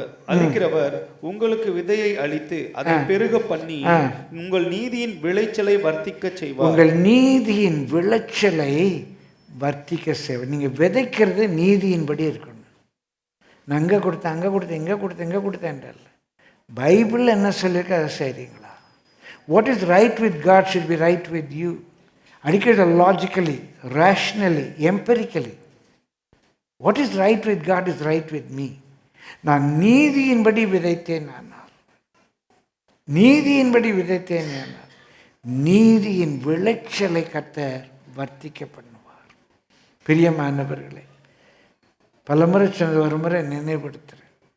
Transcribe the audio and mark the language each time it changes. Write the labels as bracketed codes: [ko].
[ta] அளிக்கிறவர் உங்களுக்கு விதையை அளித்து அதை பெருக பண்ணி உங்கள் நீதியின் விளைச்சலை வர்த்திக்க செய்வார். உங்கள் நீதியின் விளைச்சலை வர்த்திக்க செய்வார். நீங்கள் விதைக்கிறது நீதியின்படி இருக்கணும். நான் அங்கே கொடுத்தேன், அங்கே கொடுத்தேன், இங்கே கொடுத்தேன், இங்கே கொடுத்தேன். பைபிளில் என்ன சொல்லியிருக்கு அதை செய்கிறீங்களா? [en] What is right with God should be right with you. Adequate logically, rationally, empirically. What is right with God is right with me. [ta] நான் நீதியின்படி விதைத்தேன். ஆனால் நீதியின்படி விதைத்தேன். ஆனால் நீதியின் விளைச்சலை கர்த்தர் வர்த்திக்க பண்ணுவார். பிரியமானவர்களே, பலமுறை சொன்னது ஒரு முறை நினைவுபடுத்துகிறேன்.